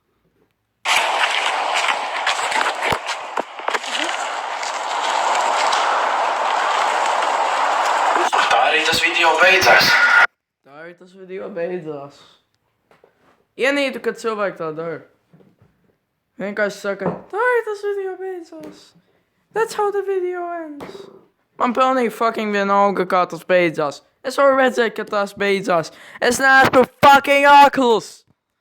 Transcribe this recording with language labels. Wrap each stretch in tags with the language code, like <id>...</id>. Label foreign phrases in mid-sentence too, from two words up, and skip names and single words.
<lv>Tā arī tas video beidzās. Tā arī tas video beidzās. Ienītu, kad cilvēki tā dara. Vienkārši saka, tā arī tas video beidzās.</lv> <en>That's how the video ends.</en> <lv>Man pilnīgi fucking vienalga, kā tas beidzās. Es varu redzēt, ka tas beidzās. Es neesmu fucking akls!</lv>